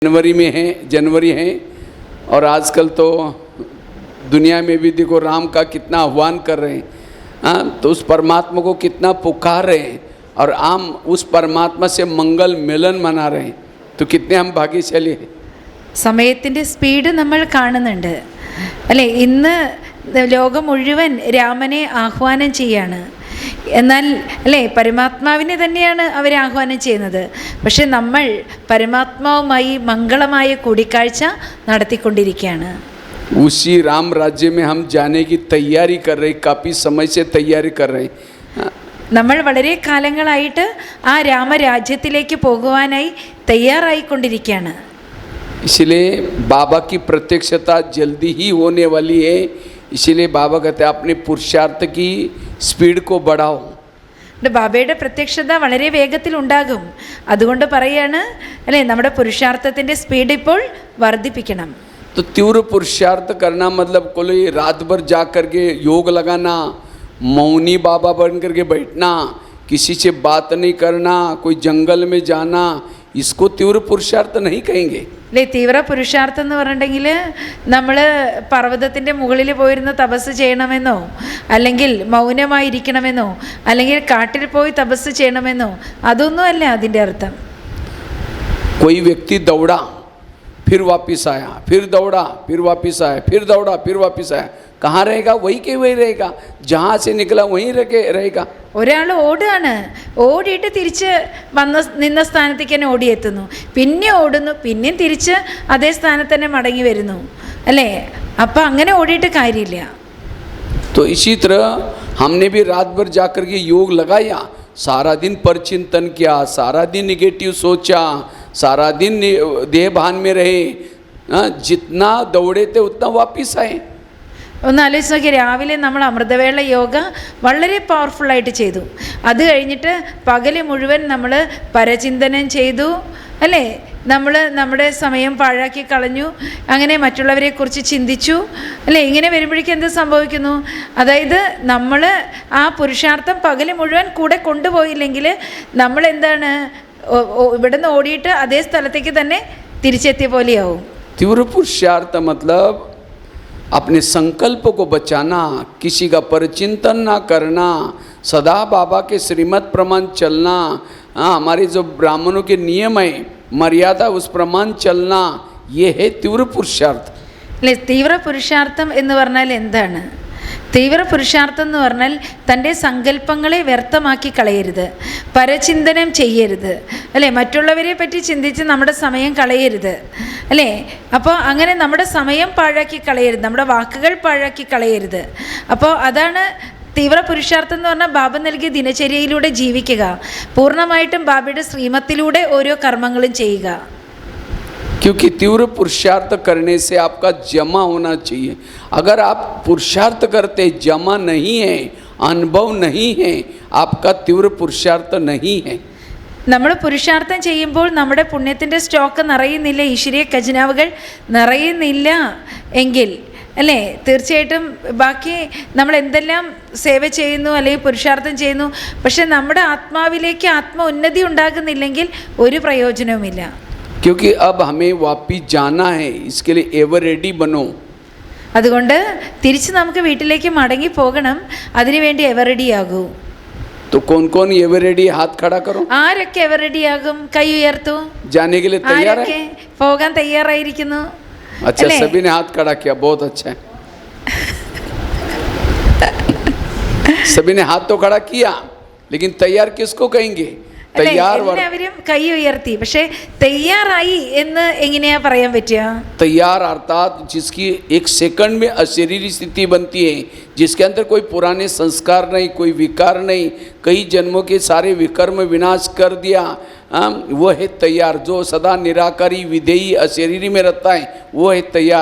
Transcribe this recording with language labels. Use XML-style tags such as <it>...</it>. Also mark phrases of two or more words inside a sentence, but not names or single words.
<hi>जनवरी है और आजकल तो दुनिया में भी देखो राम का कितना आह्वान कर रहे हैं, हाँ, तो उस परमात्मा को कितना पुकार रहे हैं और हम उस परमात्मा से मंगल मिलन मना रहे हैं, तो कितने हम भाग्यशाली हैं.</hi> <ml>സമയത്തിൻ്റെ സ്പീഡ് നമ്മൾ കാണുന്നുണ്ട് അല്ലേ. ഇന്ന് ലോകം മുഴുവൻ രാമനെ ആഹ്വാനം ചെയ്യാണ്. എന്നാൽ അല്ലേ, പരമാത്മാവിനെ തന്നെയാണ് അവർ ആഹ്വാനം ചെയ്യുന്നത്. പക്ഷെ നമ്മൾ പരമാത്മാവുമായി മംഗളമായ കൂടിക്കാഴ്ച നടത്തിക്കൊണ്ടിരിക്കുകയാണ്.</ml> <hi>उसी राम राज्य में हम जाने की तैयारी कर रहे, काफ़ी समय से तैयारी कर रहे.</hi> <ml>നമ്മൾ വളരെ കാലങ്ങളായിട്ട് ആ രാമരാജ്യത്തിലേക്ക് പോകുവാനായി തയ്യാറായിക്കൊണ്ടിരിക്കുകയാണ്.</ml> <hi>इसलिए बाबा की प्रत्यक्षता जल्दी ही होने वाली है. इसलिए बाबा कहते हैं अपने पुरुषार्थ की स्पीड को बढ़ाओ.</hi> <ml>ബാബയുടെ പ്രത്യക്ഷത വളരെ വേഗത്തിൽ ഉണ്ടാകും. അതുകൊണ്ട് പറയാണ് അല്ലേ, നമ്മുടെ പുരുഷാർത്ഥത്തിൻ്റെ സ്പീഡ് ഇപ്പോൾ വർദ്ധിപ്പിക്കണം.</ml> <hi>तो तीव्र पुरुषार्थ करना मतलब कोई रात भर जा करके योग लगाना, मौनी बाबा बन करके बैठना, किसी से बात नहीं करना, कोई जंगल में जाना, इसको तीव्र पुरुषार्थ नहीं कहेंगे.</hi> <ml>അല്ലേ, തീവ്ര പുരുഷാർത്ഥം എന്ന് പറഞ്ഞിട്ടുണ്ടെങ്കിൽ നമ്മൾ പർവ്വതത്തിൻ്റെ മുകളിൽ പോയിരുന്ന് തപസ് ചെയ്യണമെന്നോ അല്ലെങ്കിൽ മൗനമായിരിക്കണമെന്നോ അല്ലെങ്കിൽ കാട്ടിൽ പോയി തപസ് ചെയ്യണമെന്നോ അതൊന്നും അല്ല അതിൻ്റെ അർത്ഥം.</ml> <hi>कोई व्यक्ति दौड़ा फिर वापस आया, फिर दौड़ा फिर वापस आया, फिर दौड़ा फिर वापस आया, कहाँ रहेगा? वही के वही रहेगा, जहाँ से निकला वहीं रहेगा.</hi> <ml>ഒരാൾ ഓടുകയാണ്, ഓടിയിട്ട് തിരിച്ച് നിന്ന സ്ഥാനത്തേക്ക് തന്നെ ഓടിയെത്തുന്നു, പിന്നെ ഓടുന്നു, പിന്നെയും തിരിച്ച് അതേ സ്ഥാനത്ത് തന്നെ മടങ്ങി വരുന്നു അല്ലേ. അപ്പം അങ്ങനെ ഓടിയിട്ട് കാര്യമില്ല.</ml> <hi>तो इसी तरह हमने भी रात भर जाकर के योग लगाया, सारा दिन परचिंतन किया, सारा दिन निगेटिव सोचा, सारा दिन देह भान में रहे, जितना दौड़े थे उतना वापस आए.</hi> <ml>ഒന്ന് ആലോചിച്ച് നോക്കി, രാവിലെ നമ്മൾ അമൃതവേള യോഗ വളരെ പവർഫുള്ളായിട്ട് ചെയ്തു. അത് കഴിഞ്ഞിട്ട് പകൽ മുഴുവൻ നമ്മൾ പരചിന്തനം ചെയ്തു അല്ലേ. നമ്മൾ നമ്മുടെ സമയം പാഴാക്കി കളഞ്ഞു, അങ്ങനെ മറ്റുള്ളവരെക്കുറിച്ച് ചിന്തിച്ചു അല്ലേ. ഇങ്ങനെ വരുമ്പോഴേക്കും എന്ത് സംഭവിക്കുന്നു? അതായത് നമ്മൾ ആ പുരുഷാർത്ഥം പകൽ മുഴുവൻ കൂടെ കൊണ്ടുപോയില്ലെങ്കിൽ നമ്മൾ എന്താണ്, ഇവിടുന്ന് ഓടിയിട്ട് അതേ സ്ഥലത്തേക്ക് തന്നെ തിരിച്ചെത്തിയ പോലെയാവും.</ml> <hi>तीव्र पुरुषार्थ मतलब अपने संकल्प को बचाना, किसी का परचिंतन ना करना, सदा बाबा के श्रीमत प्रमाण चलना, हमारे जो ब्राह्मणों के नियम है मर्यादा उस प्रमाण चलना, ये है तीव्र पुरुषार्थ.</hi> <ml>അല്ലേ, തീവ്ര പുരുഷാർത്ഥം എന്ന് പറഞ്ഞാൽ എന്താണ്? തീവ്ര പുരുഷാർത്ഥം എന്ന് പറഞ്ഞാൽ തൻ്റെ സങ്കല്പങ്ങളെ വ്യർത്ഥമാക്കി കളയരുത്, പരചിന്തനം ചെയ്യരുത് അല്ലേ, മറ്റുള്ളവരെ പറ്റി ചിന്തിച്ച് നമ്മുടെ സമയം കളയരുത് അല്ലേ. അപ്പോൾ അങ്ങനെ നമ്മുടെ സമയം പാഴാക്കി കളയരുത്, നമ്മുടെ വാക്കുകൾ പാഴാക്കി കളയരുത്. അപ്പോൾ അതാണ് തീവ്ര പുരുഷാർത്ഥം എന്ന് പറഞ്ഞാൽ ബാബ നൽകിയ ദിനചര്യയിലൂടെ ജീവിക്കുക, പൂർണ്ണമായിട്ടും ബാബയുടെ ശ്രീമത്തിലൂടെ ഓരോ കർമ്മങ്ങളും ചെയ്യുക.</ml> <hi>क्योंकि तीव्र पुरुषार्थ करने से आपका जमा होना चाहिए. अगर आप पुरुषार्थ करते जमा नहीं है, अनुभव नहीं है, आपका तीव्र पुरुषार्थ नहीं है.</hi> <ml>നമ്മൾ പുരുഷാർത്ഥം ചെയ്യുമ്പോൾ നമ്മുടെ പുണ്യത്തിൻ്റെ സ്റ്റോക്ക് നിറയുന്നില്ല, ഈശ്വരീയ ഖജനാവുകൾ നിറയുന്നില്ല എങ്കിൽ അല്ലേ, തീർച്ചയായിട്ടും ബാക്കി നമ്മൾ എന്തെല്ലാം സേവ ചെയ്യുന്നു അല്ലെങ്കിൽ പുരുഷാർത്ഥം ചെയ്യുന്നു, പക്ഷെ നമ്മുടെ ആത്മാവിലേക്ക് ആത്മ ഉന്നതി ഉണ്ടാകുന്നില്ലെങ്കിൽ ഒരു പ്രയോജനവുമില്ല.</ml> <hi>क्योंकि अब हमें वापिस जाना है, इसके लिए</hi> <en>ever ready</en> <hi>बनो.</hi> <ml>അതുകൊണ്ട് തിരിച്ച് നമുക്ക് വീട്ടിലേക്ക് മടങ്ങി പോകണം, അതിനുവേണ്ടി</ml> <en>ever ready</en> <ml>ആകൂ.</ml> <hi>तो कौन कौन</hi> <en>ever ready?</en> <hi>हाथ खड़ा करो.</hi> <ml>ആരൊക്കെ</ml> <en>ever ready</en> <ml>ആകും? കൈ ഉയർത്തു.</ml> <hi>जाने के लिए तैयार है?</hi> <ml>പോകാൻ തയ്യാറായിരിക്കുന്നു?</ml> <hi>अच्छा, सभी ने हाथ खड़ा किया, बहुत अच्छा है. सभी ने हाथ तो खड़ा किया, लेकिन तैयार किसको कहेंगे?</hi> <ml>എല്ലാവരും കൈ ഉയർത്തി, പക്ഷെ തയ്യാറായി എന്ന് എങ്ങനെയാ പറയാൻ പറ്റുക?</ml> <hi>तैयार अर्थात जिसकी एक सेकंड में अशरीरी स्थिति बनती है, जिसके अंदर कोई पुराने संस्कार नहीं, कोई विकार नहीं, कई जन्मों के सारे विकर्म विनाश कर दिया, वो है तैयार. जो सदा निराकारी विधेयी अशरीरी में रहता है वो है तैयार.</hi>